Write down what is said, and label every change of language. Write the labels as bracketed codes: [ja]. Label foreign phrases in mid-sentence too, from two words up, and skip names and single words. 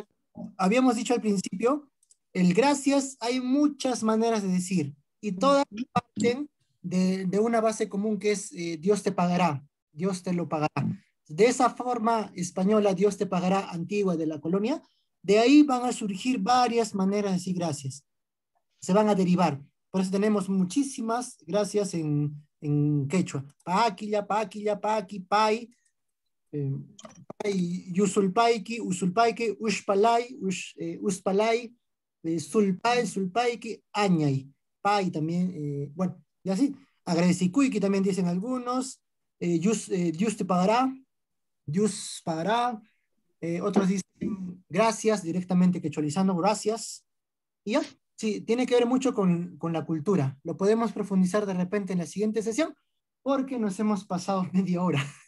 [es] Habíamos dicho al principio, el gracias hay muchas maneras de decir y todas parten de una base común que es Dios te pagará, Dios te lo pagará. De esa forma española, Dios te pagará, antigua de la colonia, de ahí van a surgir varias maneras de decir gracias. Se van a derivar. Por eso tenemos muchísimas gracias en quechua. [qu] Paquilla, paquilla, paqui, pai, eh, Yusulpaiki, Usulpaiki, Ushpalay, Uspalay, Sulpay, Sulpaiki, Añay, Pai [es] también, bueno, y así. Agradecikuiki también dicen algunos, Yus te pagará, Yus pagará, otros dicen gracias, directamente quechualizando, gracias, y ya. Sí, tiene que ver mucho con la cultura. Lo podemos profundizar de repente en la siguiente sesión, porque nos hemos pasado media hora.